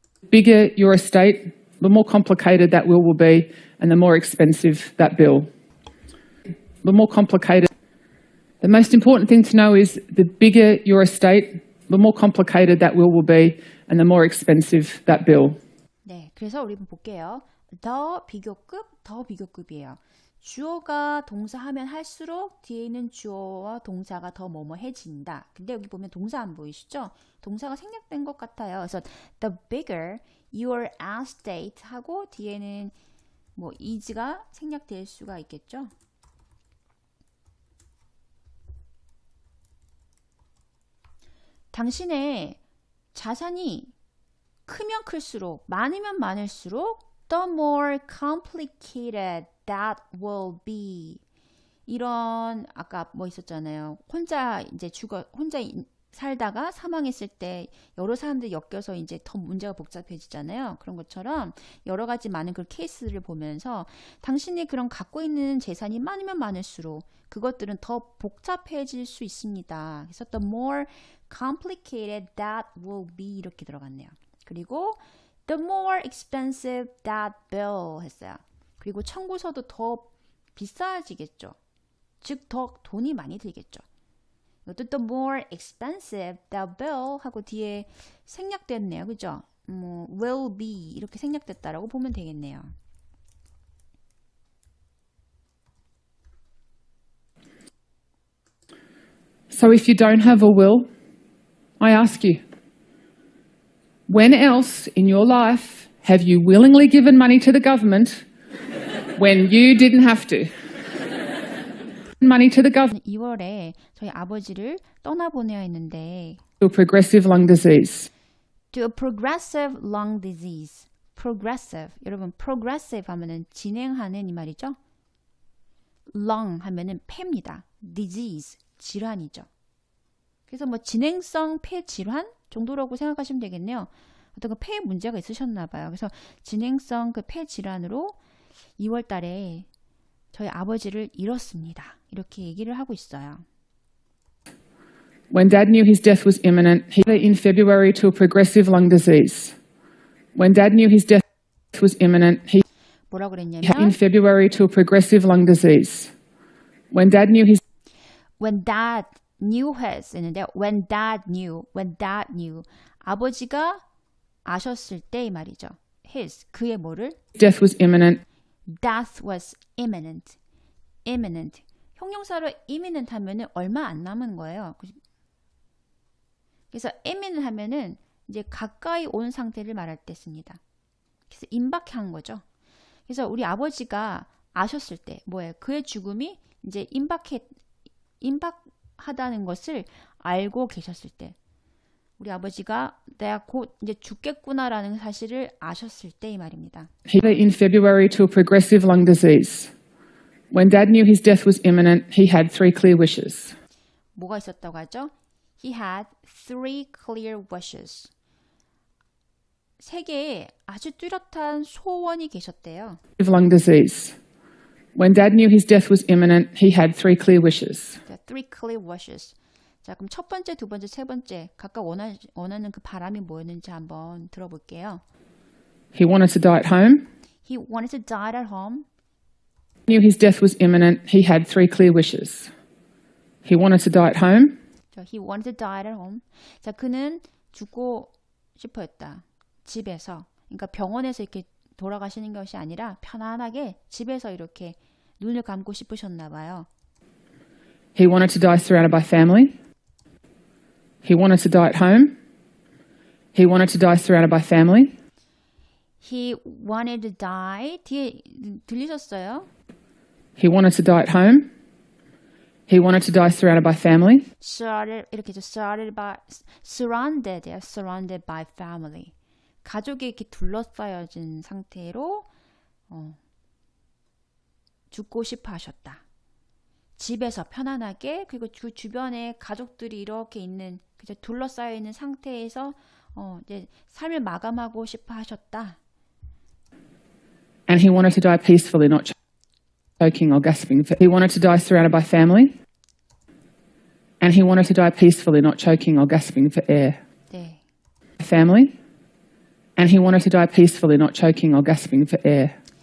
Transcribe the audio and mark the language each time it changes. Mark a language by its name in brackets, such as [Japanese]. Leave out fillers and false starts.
[English] bigger your estate, the more complicated that will be, and the more expensive that bill. The more complicated. The most important thing to know is the bigger your estate, the more complicated that will be, and the more expensive that bill. [Korean] 네, 그래서 우리 볼게요. 더 비교급이에요. 주어가 동사하면 할수록 뒤에 있는 주어와 동사가 더 뭐뭐해진다. 근데 여기 보면 동사 안 보이시죠? 동사가 생략된 것 같아요. 그래서 [English] the bigger your estate [Korean] 하고 뒤에는 뭐 is가 생략될 수가 있겠죠? 당신의 자산이 크면 클수록, 많으면 많을수록 [English] the more complicated that will be. [Korean] 이런 아까 뭐 있었잖아요. 혼자 살다가 사망했을 때 여러 사람들이 엮여서 이제 더 문제가 복잡해지잖아요. 그런 것처럼 여러 가지 많은 그 케이스를 보면서 당신이 그런 갖고 있는 재산이 많으면 많을수록 그것들은 더 복잡해질 수 있습니다. 그래서 [English] the more complicated that will be [Korean] 이렇게 들어갔네요. 그리고 [English] the more expensive that bill [Korean] 했어요. 그리고 청구서도 더 비싸지겠죠. 즉 더 돈이 많이 들겠죠. 이것도 [English] the more expensive the bill [Korean] 하고 뒤에 생략됐네요. 그죠? [English] will be [Korean] 이렇게 생략됐다라고 보면 되겠네요. [English] So if you don't have a will, I ask you, when else in your life have you willingly given money to the government when you didn't have to? Money to the government [Korean] 2월에 저희 아버지를 떠나보내야 했는데 [English] to a progressive lung disease. to a progressive lung disease. progressive. [Korean] 여러분 progressive 하면은 진행하는 이 말이죠. lung 하면은 폐입니다. disease 질환이죠. 그래서 뭐 진행성 폐 질환 정도라고 생각하시면 되겠네요. 어떤 그 폐에 문제가 있으셨나 봐요. 그래서 진행성 그 폐 질환으로 2월 달에 저희 아버지를 잃었습니다. 이렇게 얘기를 하고 있어요. [English] When Dad knew his death was imminent, he in February to a progressive lung disease. When Dad knew his death was imminent, he [Korean] 뭐라 [English] in [Korean] 그랬냐면 [English] February to a progressive lung disease. When Dad knew his when dad knew his [Korean] 있는데 [English] when dad knew [Korean] 아버지가 아셨을 때 이 말이죠. his 그의 뭐를 [English] death was imminent, death was imminent. [Korean] 형용사로 imminent 하면은 얼마 안 남은 거예요. 그래서 imminent 하면은 이제 가까이 온 상태를 말할 때 씁니다. 그래서 임박한 거죠. 그래서 우리 아버지가 아셨을 때 뭐예요? 그의 죽음이 이제 임박하다는 것을 알고 계셨을 때 우리 아버지가 내가 곧 이제 죽겠구나라는 사실을 아셨을 때 이 말입니다. [English] he in February to a progressive lung disease. When Dad knew his death was imminent, he had 3 clear wishes. [Korean] 뭐가 있었다고 하죠? [English] He had 3 clear wishes. [Korean] 3개의 아주 뚜렷한 소원이 계셨대요. [English] Lung disease. When Dad knew his death was imminent, he had 3 clear wishes. 자, 3 clear wishes. [Korean] 자, 그럼 첫 번째, 두 번째, 세 번째 각각 원하는 그 바람이 뭐였는지 한번 들어볼게요. [English] He wanted to die at home. He wanted to die at home. Knew his death was imminent, he had 3 clear wishes. He wanted to die at home. 자, he wanted to die at home. [Korean] 자, 그는 죽고 싶어 했다. 집에서. 그러니까 병원에서 이렇게 돌아가시는 것이 아니라 편안하게 집에서 이렇게 눈을 감고 싶으셨나 봐요. [English] He wanted to die surrounded by family. He wanted to die at home. He wanted to die surrounded by family. He wanted to die. [Korean] 뒤에 들리셨어요? [English] He wanted to die at home. He wanted to die surrounded by family. [Korean] surrounded 이렇게 죠. [English] surrounded by family. [Korean] 가족이 이렇게 둘러싸여진 상태로 죽고 싶어 하셨다. 집에서 편안하게 그리고 그 주변에 가족들이 이렇게 있는 그저 둘러싸여 있는 상태에서 이제 삶을 마감하고 싶어 하셨다. [English] And he wanted to die peacefully, not choking or gasping. He wanted to die surrounded by family. And he wanted to die peacefully, not choking or gasping for air. [Korean] 네. [English] Family. And he wanted to die peacefully, not choking or gasping for air.